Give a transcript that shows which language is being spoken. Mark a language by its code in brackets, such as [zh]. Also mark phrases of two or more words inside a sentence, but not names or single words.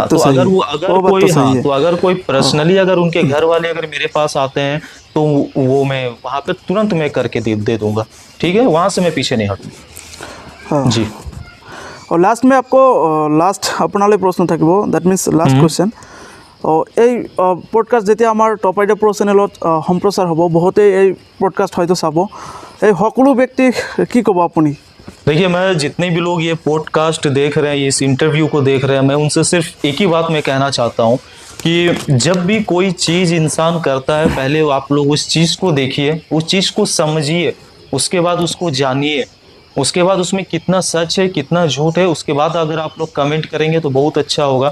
[hi] तो अगर कोई पर्सनली अगर उनके घर वाले अगर मेरे पास आते हैं, तो वो मैं वहां पे तुरंत मैं करके दे दूंगा। ठीक है, वहां से मैं पीछे नहीं हटूंगा। हाँ जी। और लास्ट में आपको लास्ट अपना प्रश्न থাকিব, [en] that means last question. [as] এই পডকাষ্ট যেতিয়া আমাৰ টপ আইডিয়া প্ৰ চেনেলত সম্প্ৰচাৰ হ'ব, বহুতে এই পডকাষ্ট হয়তো চাব। এই সকলো ব্যক্তিক কি ক'ব আপুনি? [hi] देखिए, मैं जितने भी लोग ये पॉडकास्ट देख रहे हैं, इस इंटरव्यू को देख रहे हैं, मैं उनसे सिर्फ एक ही बात मैं कहना चाहता हूँ कि जब भी कोई चीज़ इंसान करता है, पहले आप लोग उस चीज़ को देखिए, उस चीज़ को समझिए, उसके बाद उसको जानिए, उसके बाद उसमें कितना सच है कितना झूठ है, उसके बाद अगर आप लोग कमेंट करेंगे तो बहुत अच्छा होगा।